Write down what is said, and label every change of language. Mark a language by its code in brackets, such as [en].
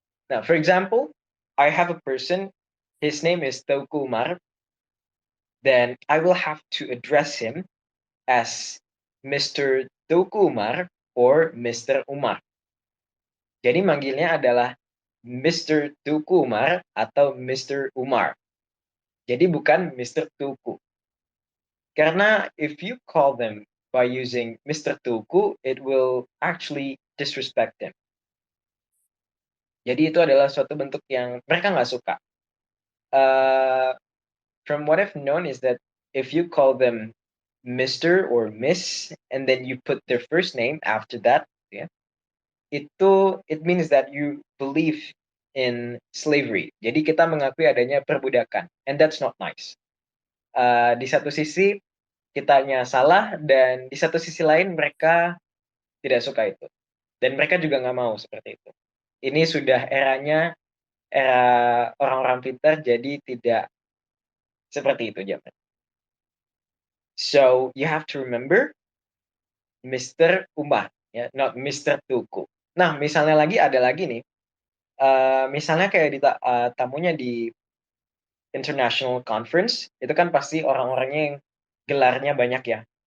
[en] Now, for example, I have a person, his name is Teuku Umar, then I will have to address him as Mr. Teuku Umar or Mr. Umar. [id] Jadi manggilnya adalah Mr. Teuku Umar atau Mr. Umar. Jadi bukan Mr. Tuku. Karena [en] if you call them by using Mr. Tuku, it will actually disrespect them. [id] Jadi itu adalah suatu bentuk yang mereka nggak suka. [en] From what I've known is that if you call them Mr. or Miss, and then you put their first name after that, ya, it means that you believe in slavery. [id] Jadi kita mengakui adanya perbudakan, [en] and that's not nice. [id] Di satu sisi kitanya salah dan di satu sisi lain mereka tidak suka itu. Dan mereka juga nggak mau seperti itu. Ini sudah eranya, era orang-orang pintar jadi tidak seperti itu zaman. [en] So, you have to remember Mr. Umar, ya, not Mr. Tuku. [id] Nah, misalnya lagi ada lagi nih, misalnya kayak tamunya di international conference, itu kan pasti orang-orangnya yang gelarnya banyak ya.